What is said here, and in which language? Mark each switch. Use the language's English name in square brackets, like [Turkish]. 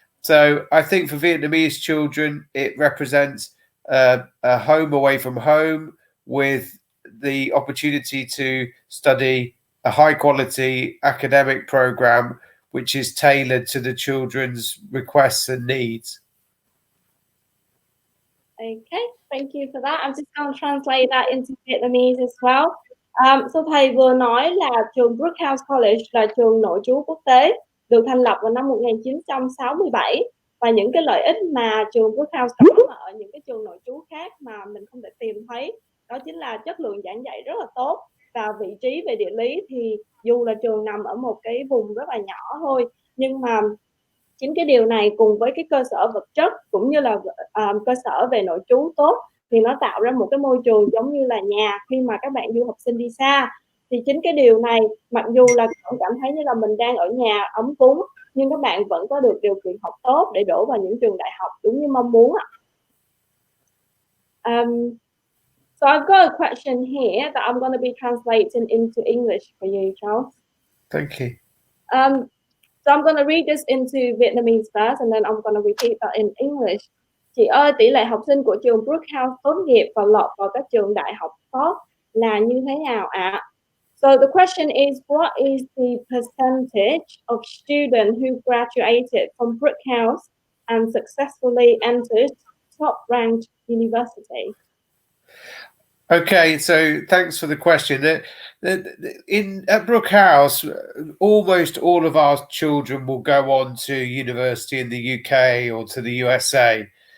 [English] So I think for Vietnamese children, it represents a home away from home with the opportunity to study a high quality academic program which is tailored to the children's requests and needs. Okay, thank you for that. I'm just going to translate that into Vietnamese as well. [Vietnamese] So thầy vừa nói là trường Brookhouse College là trường nội trú quốc tế, được thành lập vào năm 1967, và những cái lợi ích mà trường Brookhouse có mà ở những cái trường nội trú khác mà mình không thể tìm thấy, đó chính là chất lượng giảng dạy rất là tốt, và vị trí về địa lý thì dù là trường nằm ở một cái vùng rất là nhỏ thôi, nhưng mà chính cái điều này cùng với cái cơ sở vật chất cũng như là cơ sở về nội trú tốt thì nó tạo ra một cái môi trường giống như là nhà khi mà các bạn du học sinh đi xa. Thì chính cái điều này, mặc dù là cũng cảm thấy như là mình đang ở nhà ấm cúng, nhưng các bạn vẫn có được điều kiện học tốt để đổ vào những trường đại học đúng như mong muốn ạ. [English] So I've got a question here that I'm going to be translating into English for you, Charles. Thank you. So I'm going to read this into Vietnamese first, and then I'm going to repeat that in English. [Vietnamese] Chị ơi, tỷ lệ học sinh của trường Brookhouse tốt nghiệp và lọt vào các trường đại học top là như thế nào ạ? [English] So the question is, what is the percentage of students who graduated from Brookhouse and successfully entered top-ranked university? Okay, so thanks for the question. At Brookhouse, almost all of our children will go on to university in the UK or to the USA.